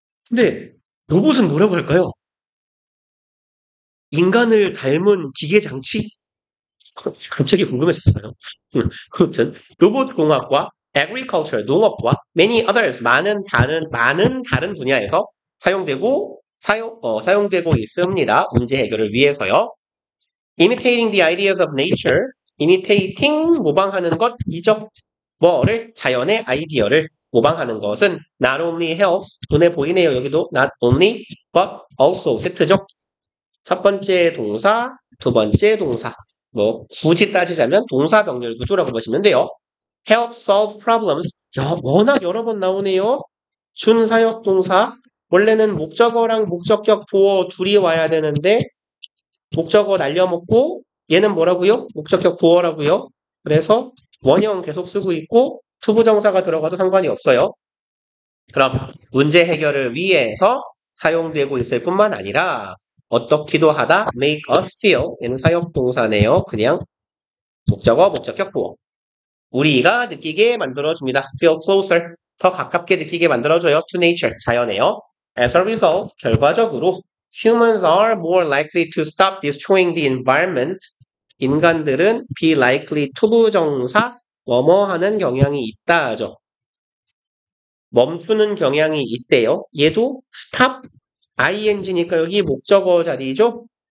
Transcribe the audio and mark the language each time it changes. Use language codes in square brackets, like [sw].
[ko] 근데 로봇은 뭐라고 할까요? 인간을 닮은 기계 장치? 갑자기 궁금해졌어요. 아무튼 로봇공학과 agriculture, 농업과 [en] many others, [ko] 많은 다른 분야에서 사용되고 있습니다. 문제 해결을 위해서요. [en] Imitating the ideas of nature, imitating [ko] 모방하는 것이죠. 뭐를 자연의 아이디어를 모방하는 것은 [en] not only helps [ko] 눈에 보이네요. 여기도 not only but also 세트죠. 첫 번째 동사, 두 번째 동사. 뭐 굳이 따지자면 동사 병렬 구조라고 보시면 돼요. [en] help solve problems. [ko] 워낙 여러 번 나오네요. 준사역 동사. 원래는 목적어랑 목적격 보어 둘이 와야 되는데 목적어 날려먹고 얘는 뭐라고요? 목적격 보어라고요. 그래서 원형 계속 쓰고 있고 투부정사가 들어가도 상관이 없어요. 그럼 문제 해결을 위해서 사용되고 있을 뿐만 아니라 어떻기도 하다 [en] make us feel [ko] 얘는 사역동사네요. 그냥 목적어, 목적격 보어. 우리가 느끼게 만들어줍니다. [en] feel closer [ko] 더 가깝게 느끼게 만들어줘요. [en] to nature [ko] 자연에요. [en] As a result [ko] 결과적으로 [en] humans are more likely to stop destroying the environment [ko] 인간들은 [en] be likely [ko] 투부정사 뭐뭐하는 경향이 있다죠. 멈추는 경향이 있대요. 얘도 stop ing니까 여기 목적어 자리죠.